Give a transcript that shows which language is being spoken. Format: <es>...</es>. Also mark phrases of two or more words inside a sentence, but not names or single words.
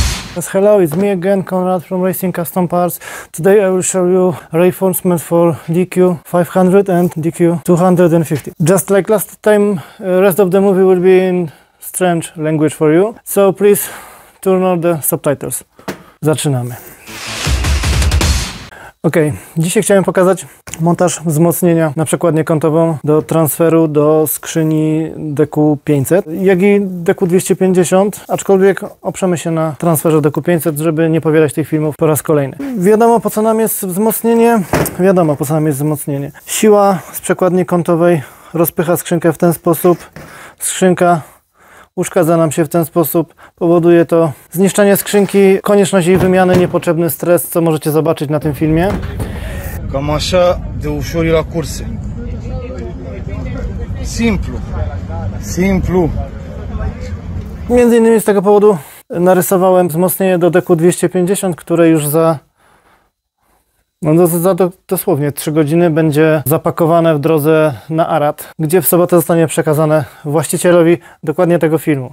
<en>Yes, hello, it's me again, Konrad from Racing Custom Parts. Today I will show you reinforcement for DQ 500 and DQ 250. Just like last time, rest of the movie will be in strange language for you, so please turn on the subtitles.</en> <pl>Zaczynamy. Ok, dzisiaj chciałem pokazać montaż wzmocnienia na przekładnię kątową do transferu do skrzyni DQ500, jak i DQ250, aczkolwiek oprzemy się na transferze DQ500, żeby nie powielać tych filmów po raz kolejny. Wiadomo, po co nam jest wzmocnienie? Wiadomo, po co nam jest wzmocnienie. Siła z przekładni kątowej rozpycha skrzynkę w ten sposób, skrzynka uszkadza nam się w ten sposób, powoduje to zniszczenie skrzynki, konieczność jej wymiany, niepotrzebny stres, co możecie zobaczyć na tym filmie.</pl> <ro>Cam așa de ușor e la curse. Simplu. Simplu.</ro> <pl>Między innymi z tego powodu narysowałem wzmocnienie do DQ250, które już za dosłownie 3 godziny będzie zapakowane w drodze na Arad, gdzie w sobotę zostanie przekazane właścicielowi dokładnie tego filmu.</pl>